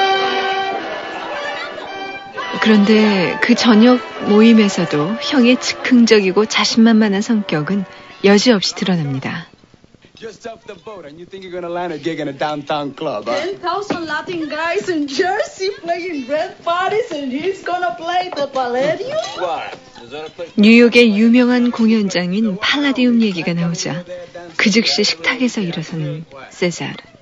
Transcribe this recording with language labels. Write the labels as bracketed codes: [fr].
[en] For you. [ko] 그런데 그 저녁 모임에서도 형의 즉흥적이고 자신만만한 성격은 여지없이 드러납니다. [en] Just off the boat and you think you're gonna land a gig in a downtown club, huh? 10,000 Latin guys in Jersey playing red parties and he's gonna play the Palladium? What? [ko] 뉴욕의 유명한 공연장인 팔라디움 얘기가 나오자 그 즉시 식탁에서 일어서는 세자르.